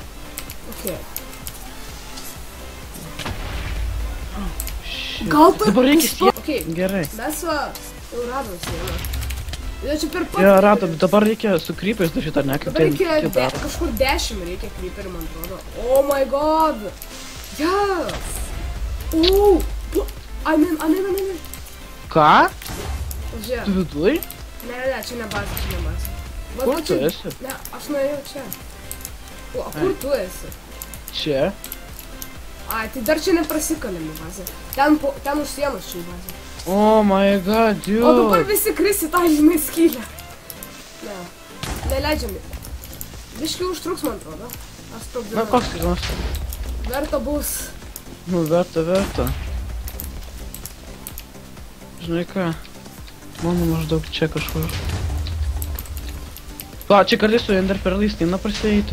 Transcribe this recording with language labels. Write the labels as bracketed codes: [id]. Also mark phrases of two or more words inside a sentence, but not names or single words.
[lt] Ok. Gal tu... Dabar reikia sieną. Ok. Gerai. Mes va, jau radom sieną. Ir čia per pat... Jo, radom, dabar reikia su creepers dažyti, ar ne? Dabar reikia kažkur 10 reikia creeperį, man atrodo. [en] Oh my god. Yes. [lt] Amen. Ką? Žiūrėk. Tu viduj? Ne, čia ne bazė. Kur tu esi? Ne, aš nuėjau čia. O, kur tu esi? Čia? Ai, tai dar čia neprasikalėm į bazę. Ten už sienos čia į bazę. [en] Oh my god, dude. [lt] O dabar visi kris į tą, žinai, skylę. Ne, neleidžiam. Biškai užtruks, man atrodo. Aš sprogdinu. Na, koks skirtumas? Verta bus. Nu, verta. Žinai ką? Mano maždaug čia kažkur. Va, čia kartais su Ender perlais neina prasieiti.